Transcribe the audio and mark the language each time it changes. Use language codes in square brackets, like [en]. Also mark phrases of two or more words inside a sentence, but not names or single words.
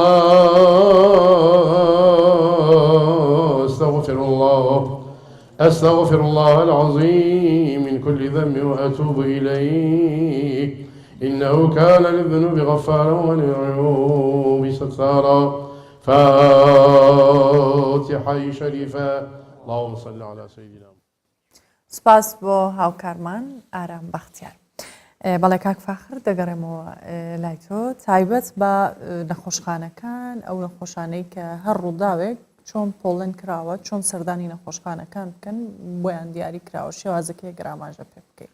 [ar] الله استغفر الله أستغفر الله العظيم من كل ذنب وأتوب إليه إنه كان للذنوب غفارا وللعيوب ستارا فاتحة شريفة اللهم صل على سيدنا [ckb] سپاس بۆ هاوکارمان ئارام بەختیار. بەڵێ کاک فاخر دەگەڕێمەوە لای تۆ تایبەت بە نەخۆشخانەکان ئەو نەخۆشانەی کە هەر ڕووداوێک چۆن پۆڵێن کراوە چۆن سەردانی نەخۆشخانەکان بکەن بۆیان دیاری کراوە شێوازەکەی گراماژە پێ بکەیت.